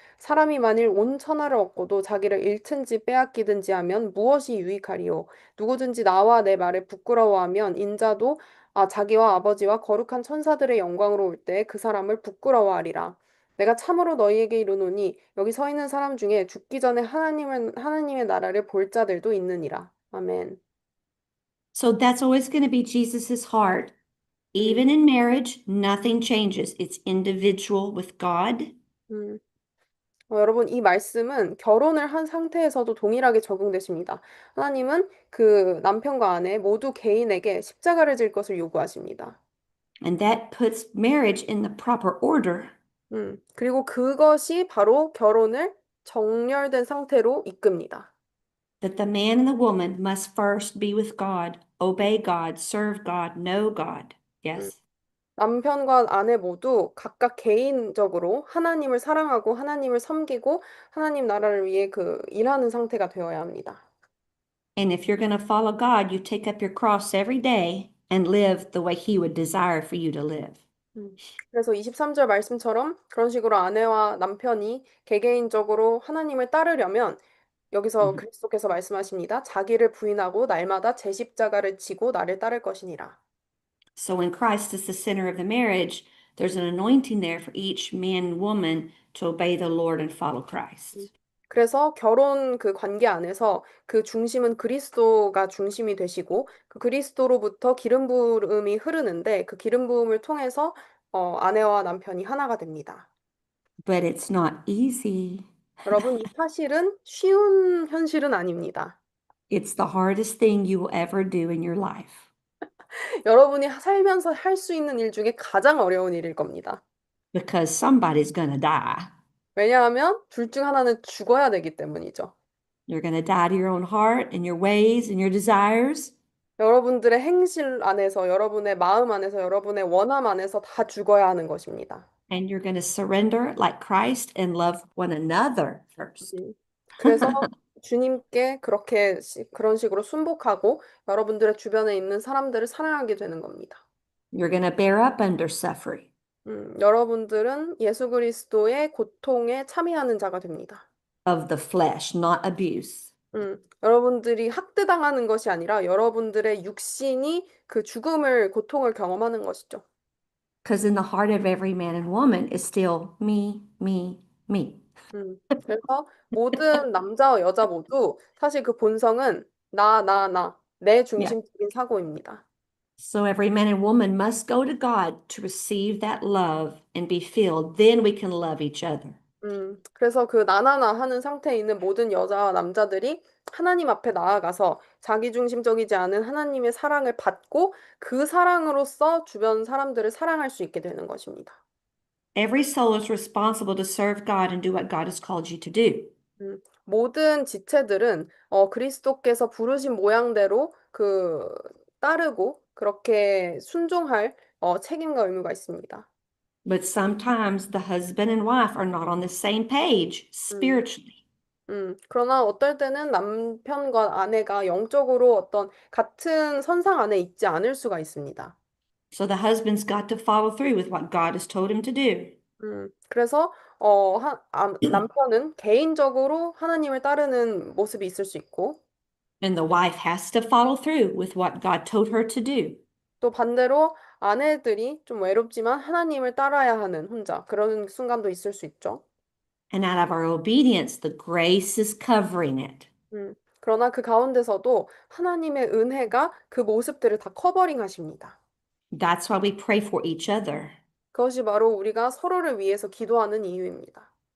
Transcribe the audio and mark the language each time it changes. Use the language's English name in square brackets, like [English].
[Korean] 사람이 만일 온 천하를 얻고도 자기를 잃든지 빼앗기든지 하면 무엇이 유익하리요? 누구든지 나와 내 말을 부끄러워하면 인자도 자기와 아버지와 거룩한 천사들의 영광으로 올 때 그 사람을 부끄러워하리라. 내가 참으로 너희에게 이르노니 여기 서 있는 사람 중에 죽기 전에 하나님의 나라를 볼 자들도 있느니라. 아멘. [English] So that's always going to be Jesus's heart. 음, Even in marriage, nothing changes. It's individual with God. 음. [Korean] 여러분, 이 말씀은 결혼을 한 상태에서도 동일하게 적용되십니다. 하나님은 그 남편과 아내 모두 개인에게 십자가를 질 것을 요구하십니다. [English] And that puts marriage in the proper order. [Korean] 그리고 그것이 바로 결혼을 정렬된 상태로 이끕니다. [English] That the man and the woman must first be with God, obey God, serve God, know God. 음, Yes. [Korean] 남편과 아내 모두 각각 개인적으로 하나님을 사랑하고 하나님을 섬기고 하나님 나라를 위해 그 일하는 상태가 되어야 합니다. [English] And if you're going to follow God, you take up your cross every day and live the way He would desire for you to live. [Korean] 그래서 23절 말씀처럼 그런 식으로 아내와 남편이 개개인적으로 하나님을 따르려면 여기서 Mhm. 그리스도께서 말씀하십니다. 자기를 부인하고 날마다 제 십자가를 지고 나를 따를 것이니라. [English] So when Christ is the center of the marriage, there's an anointing there for each man and woman to obey the Lord and follow Christ. [Korean] 그래서 결혼 그 관계 안에서 그 중심은 그리스도가 중심이 되시고 그 그리스도로부터 기름 부음이 흐르는데 그 기름 부음을 통해서 아내와 남편이 하나가 됩니다. [English] But it's not easy. [Korean] 여러분, 이 사실은 쉬운 현실은 아닙니다. [English] It's the hardest thing you will ever do in your life [Korean] 여러분이 살면서 할 수 있는 일 중에 가장 어려운 일일 겁니다. [English] because somebody's going to die. [Korean] 왜냐하면 둘 중 하나는 죽어야 되기 때문이죠. [English] You're going to die to your own heart and your ways and your desires. [Korean] 여러분들의 행실 안에서, 여러분의 마음 안에서, 여러분의 원함 안에서 다 죽어야 하는 것입니다. [English] And you're going to surrender like Christ and love one another first. [Korean] 그래서 주님께 그런 식으로 순복하고 여러분들의 주변에 있는 사람들을 사랑하게 되는 겁니다. [English] You're going to bear up under suffering. [Korean] 여러분들은 예수 그리스도의 고통에 참여하는 자가 됩니다. [English] Of the flesh, not abuse. [Korean] 여러분들이 학대당하는 것이 아니라 여러분들의 육신이 그 고통을 경험하는 것이죠. [English] Because in the heart of every man and woman is still me, me, me. [Korean] 그래서 모든 남자와 여자 모두 사실 그 본성은 내 [English] Yeah. [Korean] 중심적인 사고입니다. [English] So every man and woman must go to God to receive that love and be filled. Then we can love each other. [Korean] 그래서 그 나나나 하는 상태에 있는 모든 여자와 남자들이 하나님 앞에 나아가서 자기중심적이지 않은 하나님의 사랑을 받고 그 사랑으로서 주변 사람들을 사랑할 수 있게 되는 것입니다. [English] Every soul is responsible to serve God and do what God has called you to do. [Korean] 모든 지체들은 그리스도께서 부르신 모양대로 따르고 그렇게 순종할 책임과 의무가 있습니다. [English] But sometimes the husband and wife are not on the same page spiritually. [Korean] 그러나 어떨 때는 남편과 아내가 영적으로 어떤 같은 선상 안에 있지 않을 수가 있습니다. [English] So the husband's got to follow through with what God has told him to do. [Korean] 그래서 남편은 개인적으로 하나님을 따르는 모습이 있을 수 있고 [English] And the wife has to follow through with what God told her to do. [Korean] 또 반대로 아내들이 좀 외롭지만 하나님을 따라야 하는 혼자 그런 순간도 있을 수 있죠. [English] And out of our obedience, the grace is covering it. [Korean] 그러나 그 가운데서도 하나님의 은혜가 그 모습들을 다 커버링 하십니다. [English] That's why we pray for each other. [Korean] 그것이 바로 우리가 서로를 위해서 기도하는 이유입니다.